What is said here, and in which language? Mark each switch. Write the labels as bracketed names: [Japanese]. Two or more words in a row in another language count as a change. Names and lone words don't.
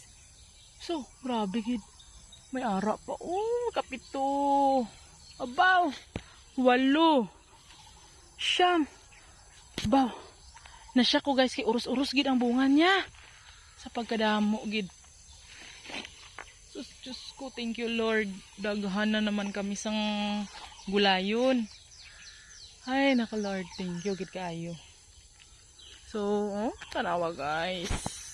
[Hiligaynon] So, grabe gid. May ara pa. Oh, kapito. Abaw. 8. Siyam. Abaw. Nasya ko guys kay urus-urus gid ang bunga niya. Sa pagkadamo gid. Sus, Diyos ko. [English] Thank you Lord. [Hiligaynon] Daghan na naman kami sang gulayon. Ay, naka Lord. [English] Thank you [Hiligaynon] gid kaayo. So, oh, tanawa guys.